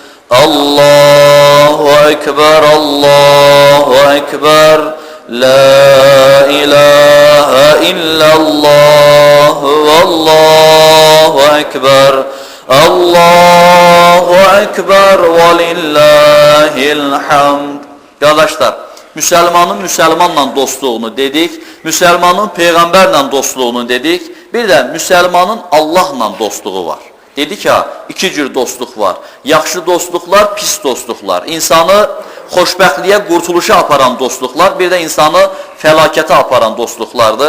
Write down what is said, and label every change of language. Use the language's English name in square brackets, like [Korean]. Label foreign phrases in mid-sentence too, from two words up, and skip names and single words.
[Arabic] الله أكبر، الله أكبر، لا إله إلا الله، الله أكبر، الله أكبر ولله الحمد. [Azerbaijani] Qardaşlar, Müslümanın Müslümanla dostluğunu dedik, Müslümanın Peyğəmbərlə dostluğunu dedik, bir də Müslümanın Allahla dostluğu var. Dedik ya, iki cür dostluq var. Yaxşı dostluqlar, pis dostluqlar. İnsanı xoşbəxtliyə, qurtuluşa aparan dostluqlar, bir də insanı fəlakətə aparan dostluqlardır.